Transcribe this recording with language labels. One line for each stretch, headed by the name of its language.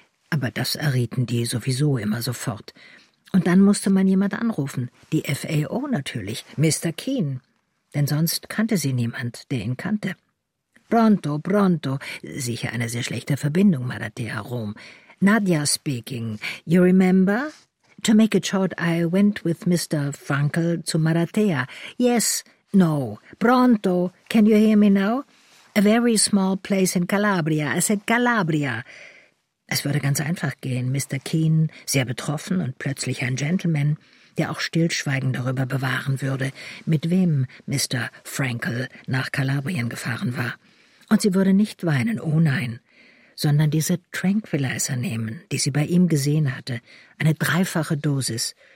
German: Aber das errieten die sowieso immer sofort. Und dann musste man jemand anrufen, die FAO natürlich, Mr. Keane. Denn sonst kannte sie niemand, der ihn kannte.
Italian: Pronto, pronto,
German: sicher eine sehr schlechte Verbindung, Maratea Rom.
English: Nadia speaking, you remember? To make it short, I went with Mr. Frankel to Maratea. Yes, no, pronto, can you hear me now? A very small place in Calabria, I said Calabria.
German: Es würde ganz einfach gehen, Mr. Keane, sehr betroffen und plötzlich ein Gentleman, der auch Stillschweigen darüber bewahren würde, mit wem Mr. Frankel nach Kalabrien gefahren war. Und sie würde nicht weinen, oh nein, sondern diese Tranquilizer nehmen, die sie bei ihm gesehen hatte, eine dreifache Dosis.